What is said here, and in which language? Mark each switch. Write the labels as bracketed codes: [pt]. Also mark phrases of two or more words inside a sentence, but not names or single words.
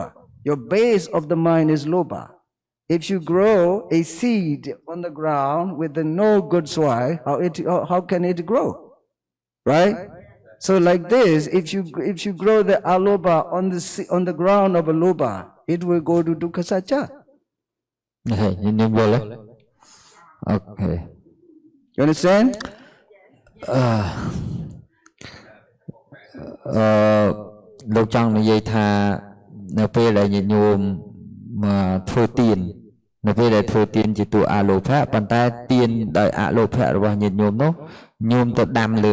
[en] Your base of the mind is Loba. If you grow a seed on the ground with no good soil, how can it grow, right? So like this, if you grow the aloba on the ground of a loba, it will go to Dukhasacha. Okay. You understand? [km] លោកចង់និយាយថានៅពេលដែលញាតិញោមធ្វើទាននៅពេលដែលធ្វើទានជាទូអាលោភៈប៉ុន្តែទានដោយអាលោភៈរបស់ញាតិញោមនោះញោមទៅដាំលើ